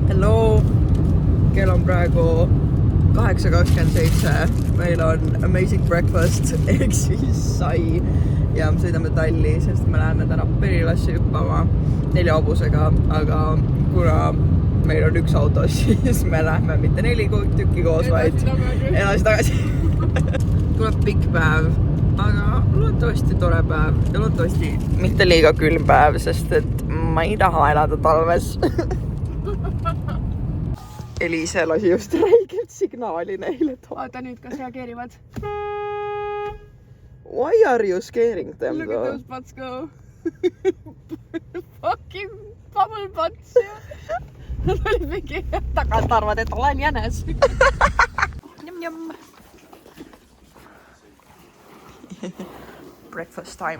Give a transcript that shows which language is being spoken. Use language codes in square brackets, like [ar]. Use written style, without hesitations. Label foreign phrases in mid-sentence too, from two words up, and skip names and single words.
[et] Hello! Kell on praegu 8:27. Meil on [en] amazing breakfast [et] ehk siis sai ja me sõidame Talli, sest me läheme täna Perilasse hüppama 4 hobusega, aga kuna meil on üks auto, siis me lähme mitte 4 tükki koos, vaid edasi-tagasi. Tuleb pikk päev, aga loodetavasti tore päev ja loodetavasti mitte liiga külm päev, sest et ma ei taha elada talves. Eliise lasi just räiget signaali neile. Oota nüüd, kas reageerivad? [en] Why are you scaring them? Look at those butts go. Fucking bubble butts. [et] Nad olid mingi tagant arvad, et olen jänes. Njam-njam. [en] Breakfast time.